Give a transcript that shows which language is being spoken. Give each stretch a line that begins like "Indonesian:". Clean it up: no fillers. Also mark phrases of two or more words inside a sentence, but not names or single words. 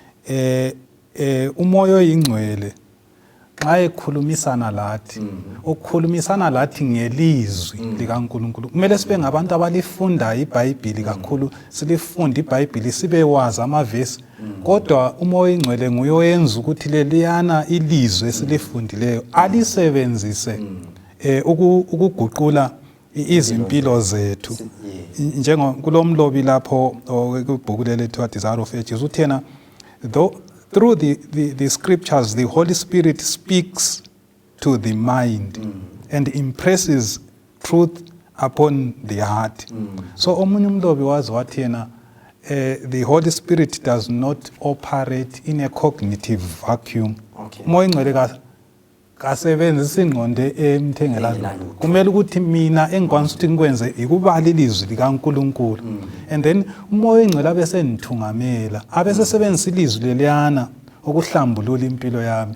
North Ndebele: umoya oyingcwele xa ekhulumisana lathi ukukhulumisana lathi ngelizwi likaNkulunkulu kumele sibe ngabantu abalifunda iBhayibhili kakhulu, silifunda iBhayibhili sibe wazi amavesi kodwa umoya oyingcwele nguye oyenza ukuthi leliyana ilizwi esilifundileyo alisebenzise ukuguqula izimpilo zethu. Njengomlobi lapho kwibhuku lethu Desire of Ages uthena
English: through the scriptures, the Holy Spirit speaks to the mind and impresses truth upon the heart. So
North Ndebele: omunye umlobi wazi wathi yena
English: the Holy Spirit does not operate in a cognitive vacuum.
North Ndebele: Umoya ingcwele kasebenzisa ingqondo emthengela kumele ukuthi mina engikwanisa ukuthi ngikwenze ikubala ilizwi likaNkulunkulu
English: and then
North Ndebele: umoya ingcwele abese nithungamela abese sebenzisa ilizwi leliyana ukuhlambulula impilo yami.